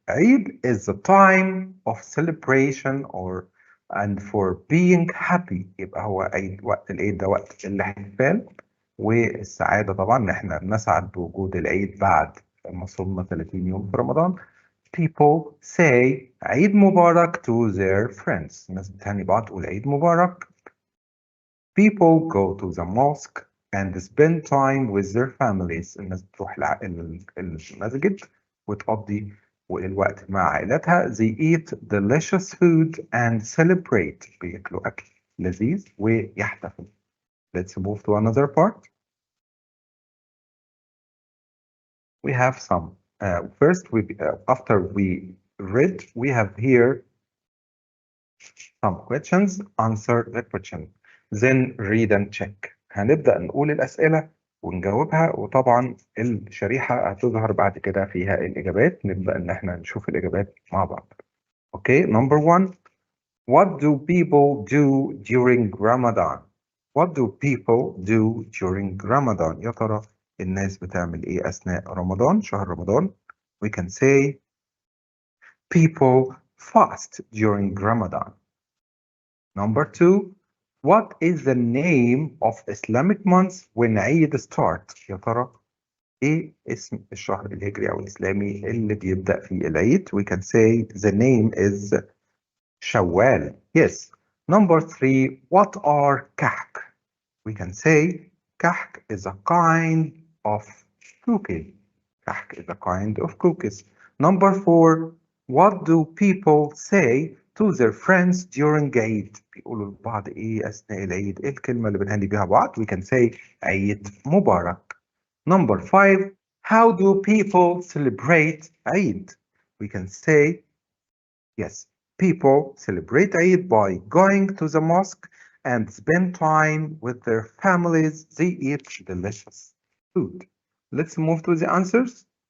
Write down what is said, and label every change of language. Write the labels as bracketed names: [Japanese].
[English] عيد is the time of celebration and for being happy. [Arabic] يبقى هو عيد، وقت العيد ده وقت الاحتفال والسعادة طبعا، ان احنا بنسعد بوجود العيد بعد ما صمنا 30 يوم في رمضان. [English] People say عيد مبارك to their friends. [Arabic] الناس بتهني بعض تقول عيد مبارك. [English] People go to the mosque and spend time with their families. [Arabic] الناس بتروح المسجد وتقضي الوقت مع عائلتها. [English] They eat delicious food and celebrate. [Arabic] بياكلوا أكل لذيذ ويحتفلوا. [English] Let's move to another part. We have some. First, after we read, we have here some questions. Answer the question. Then read and check. [Arabic] هنبدأ نقول الأسئلة ونجاوبها، وطبعا الشريحة هتظهر بعد كده فيها الإجابات. نبدأ إن احنا نشوف الإجابات مع بعض. [English] Okay, number one. What do people do during Ramadan? What do people do during Ramadan? [Arabic] يا ترى الناس بتعمل إيه أثناء رمضان، شهر رمضان؟ [English] We can say people fast during Ramadan. Number two, What is the name of Islamic month when عيد start؟ [Arabic] يا ترى ايه اسم الشهر الهجري او الاسلامي اللي بيبدأ فيه العيد؟ [English] We can say the name is Shawwal. Yes. Number 3, what are kahk? We can say kahk is a kind of cookie. Kahk is a kind of cookies. Number 4, what do people say to their friends during Eid? [Arabic] بيقولوا لبعض ايه اثناء العيد؟ ايه الكلمة اللي بنهني بيها بعض؟ [English] We can say [Arabic] عيد مبارك. [English] Number 5, how do people celebrate Eid? We can say, yes, people celebrate Eid by going to the mosque and spend time with their families. They eat delicious food. Let's move to the answers.